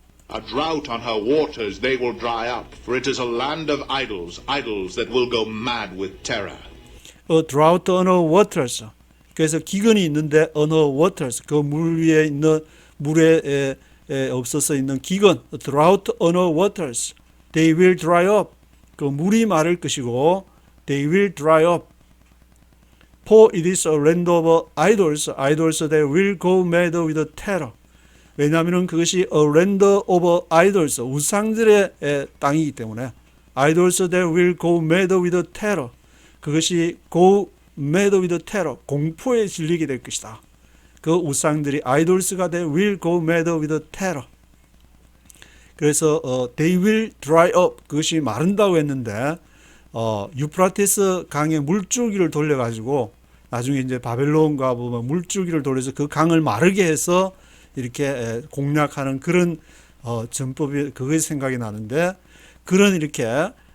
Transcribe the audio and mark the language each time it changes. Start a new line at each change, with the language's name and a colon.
English: A drought on her waters, they will dry up, for it is a land of idols, idols that will go mad with terror. A drought on her waters.
Korean: 그래서 기근이 있는데
English: on her waters,
Korean: 그 물 위에 있는 물의 없어서 있는 기근,
English: drought on our waters. They will dry up.
Korean: 그 물이 마를 것이고,
English: they will dry up. For it is a land of idols, idols that will go mad with terror.
Korean: 왜냐하면 그것이
English: a land of idols,
Korean: 우상들의 땅이기 때문에
English: idols that will go mad with terror.
Korean: 그것이
English: go mad with terror,
Korean: 공포에 질리게 될 것이다. 그 우상들이
English: idols가 that will go mad with terror.
Korean: 그래서
English: they will dry up,
Korean: 그것이 마른다고 했는데 유프라테스 강의 물줄기를 돌려가지고 나중에 이제 바벨론과 보면 물줄기를 돌려서 그 강을 마르게 해서 이렇게 공략하는 그런 전법이 그것이 생각이 나는데 그런 이렇게